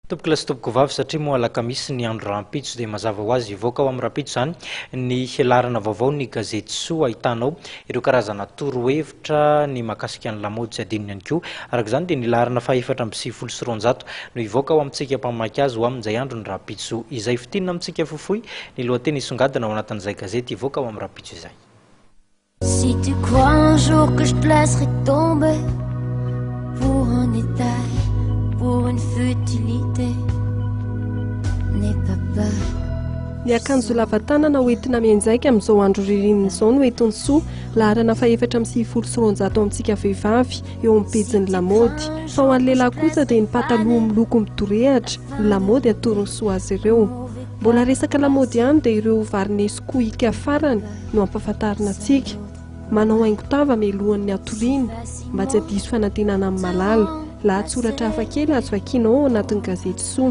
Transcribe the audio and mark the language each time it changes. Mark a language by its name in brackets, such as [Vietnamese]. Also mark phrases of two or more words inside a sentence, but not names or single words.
[Malagasy] Topoko la sy topoko vavy satria moa alakamisy ny andro rahampitso dia mazava ho azy ivoaka ao amin'ny rahampitso zany ny hialarana vaovao ny gazety soa ahitanao ireo karazana torohevitra ny mahakasika ny lamaody tsy adinony ihany koa araka izany dia ny larana fahaefatra amby sivifolo sy roanjato no ivoaka ao amintsika mpamaky azy ho amin'izay andro ny rahampitso izay fitinina amintsika fofoy ny lohateny isongadina ao anatin'izay gazety ivoaka ao amin'ny rahampitso izay. [French] Si tu crois un jour que je te laisserai tomber pour un détail, pour une futilité, n'aie pas peur. [Malagasy] Ny akanjo lavatanana hoentina mianjaika amin'izao andro ririnina izao no entiny soa larana fahaefatra amby sivifolo sy roanjato amintsika vehivavy eo amin'ny pejin'ny lamaody fa ho an'ny lehilahy kosa dia ny pataloha miloko midorehatra ny lamaody atorony soa azy ireo. Mbola resaka lamaody ihany dia ireo varneskoika farany no ampahafantarina antsika manao haingo-tava mialohan'ny atoriana mba tsy hadiso fanantenana amin'ny malala lahatsoratra hafakely azo vakiana ao anatin'ny gazety soa.